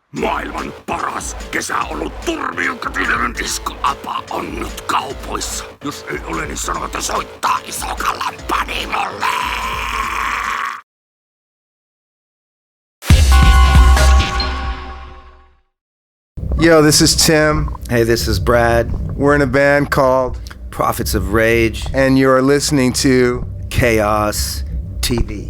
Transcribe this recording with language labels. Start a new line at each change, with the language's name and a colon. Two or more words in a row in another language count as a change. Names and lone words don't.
Finnish: Maailman paras kesäolut turmiokatinen diskoapa on nyt kaupoissa. Jos ei ole, niin sano, että soittaa Isokallan panimolle.
English: Yo, this is Tim. Hey, this is Brad. We're in a band called Prophets of Rage. And you're listening to Chaos TV.